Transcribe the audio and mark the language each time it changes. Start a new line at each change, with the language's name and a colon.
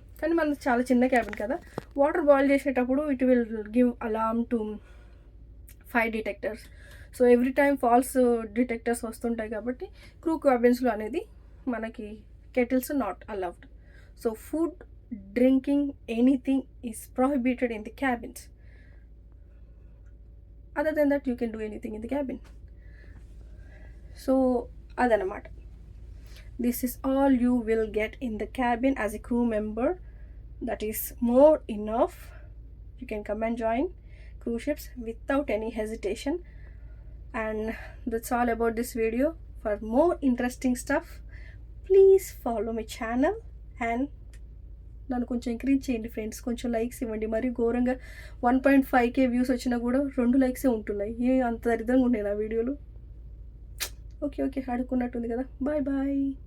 Telugu: కానీ మనది చాలా చిన్న క్యాబిన్ కదా, వాటర్ బాయిల్ చేసేటప్పుడు
English: It will give alarm to fire detectors.
Telugu: So
English: every time false detectors
Telugu: వస్తుంటాయి కాబట్టి క్రూ క్యాబిన్స్లో అనేది మనకి kettles
English: Not allowed. So food, drinking, anything is prohibited in the cabins. Other than that, you can do anything in the cabin. So adanamata, this is all you will get in the cabin as a crew member. That is more enough. You can come and join cruise ships without any hesitation. And that's all about this video. For more interesting stuff, please follow my channel and
Telugu: నన్ను కొంచెం encourage చేయండి friends. కొంచెం likes ఇవ్వండి. మరి ఘోరంగా 1.5K views వచ్చినా కూడా 2 లైక్సే ఉంటున్నాయి. అంత దరిద్రంగా ఉన్నాయి నా వీడియోలు. ఓకే అడుక్కున్నట్టుంది కదా. బాయ్.